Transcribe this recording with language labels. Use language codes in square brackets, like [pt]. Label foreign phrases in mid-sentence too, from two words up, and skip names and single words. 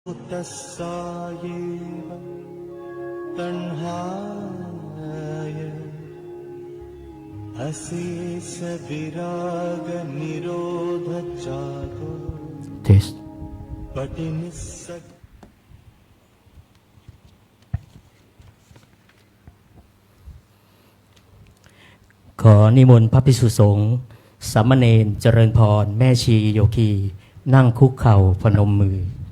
[pi] तस्सायेव तण्हाय अशेष विराग निरोध जागो [en] Test. [pi] पटिनिस्सक [th] ขอนิมนต์พระภิกษุสงฆ์สามเณรเจริญพรแม่ชีโยคีนั่งคุกเข่าพนมมือ